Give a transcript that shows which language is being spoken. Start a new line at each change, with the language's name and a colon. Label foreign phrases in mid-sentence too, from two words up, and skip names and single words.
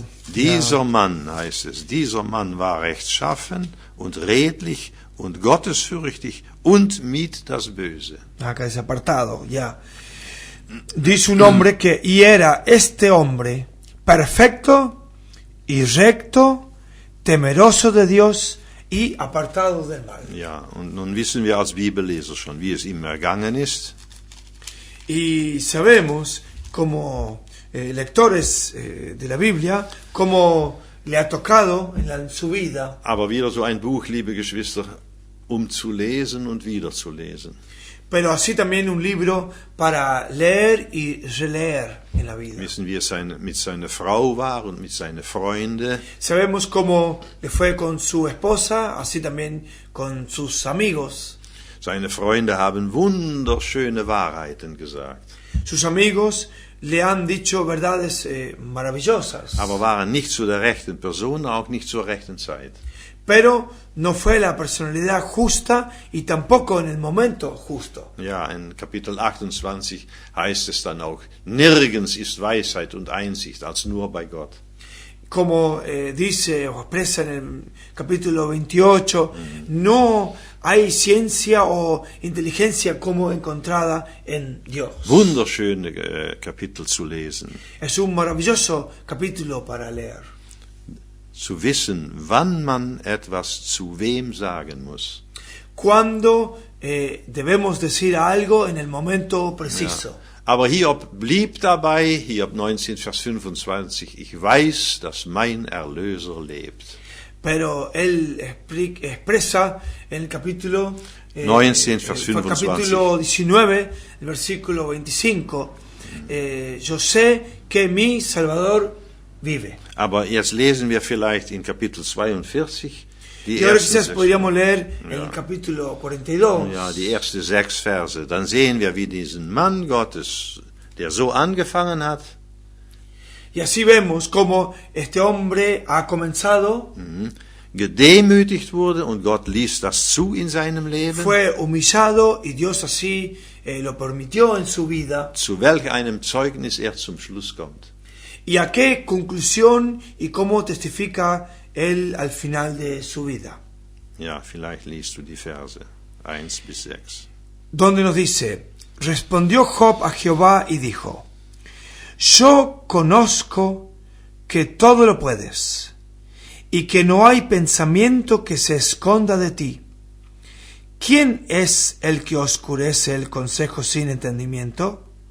German: Dieser Mann, heißt es, dieser Mann war rechtschaffen und redlich und gottesfürchtig und mied das Böse.
Spanish: Acá es apartado, ya. Dice un hombre que, y era este hombre perfecto y recto, temeroso de Dios y apartado del mal.
German: Ja, und nun wissen wir als Bibelleser schon, wie es ihm ergangen ist.
Spanish: Y sabemos, como lectores de la Biblia, cómo le ha tocado en su vida.
German: Aber wieder so ein Buch, liebe Geschwister, um zu lesen und wieder zu lesen.
Spanish: pero así también un libro para leer y releer en la vida.
German: Wissen, wie er mit seiner Frau war und mit seinen Freunden.
Spanish: Sabemos cómo le fue con su esposa, así también con sus amigos.
German: Seine Freunde haben wunderschöne Wahrheiten gesagt.
Spanish: Sus amigos le han dicho verdades maravillosas.
German: Aber waren nicht zu der rechten Person, auch nicht zur rechten Zeit.
Spanish: Pero no fue la personalidad justa y tampoco en el momento justo.
German: Ja, in Kapitel 28 heißt es dann auch, nirgends ist Weisheit und Einsicht als nur bei Gott.
Spanish: Como dice o expresa en el capítulo 28, no hay ciencia o inteligencia como encontrada en Dios.
German: Wunderschöne Kapitel zu lesen.
Spanish: Es un maravilloso capítulo para leer.
German: Zu wissen, wann man etwas zu wem sagen muss.
Spanish: Cuando debemos decir algo en el momento preciso.
German: Ja. Aber Hiob blieb dabei, Hiob 19, Vers 25, ich weiß, dass mein Erlöser lebt.
Spanish: Pero él expresa en el capítulo
German: 19, Vers 25.
Spanish: Capítulo 19, el versículo 25, yo sé que mi Salvador vive.
German: Aber jetzt lesen wir vielleicht in Kapitel 42 die
Spanish: Y ahora
German: ersten
Spanish: quizás podríamos leer en
German: Ja.
Spanish: el capítulo 42.
German: Ja, die ersten 6 Verse. Dann sehen wir, wie diesen Mann Gottes, der so angefangen hat,
Spanish: Y así vemos cómo este hombre ha comenzado,
German: gedemütigt wurde und Gott ließ das zu in seinem Leben.
Spanish: fue humillado y Dios así lo permitió en su vida.
German: Zu welch einem Zeugnis er zum Schluss kommt.
Spanish: Y a qué conclusión y cómo testifica él al final de su vida.
German: Ja, vielleicht liest du die Verse 1 bis 6.
Spanish: Donde nos dice, respondió Job a Jehová y dijo, yo conozco que todo lo puedes y que no hay pensamiento que se esconda de ti. ¿Quién es el que oscurece el consejo sin entendimiento?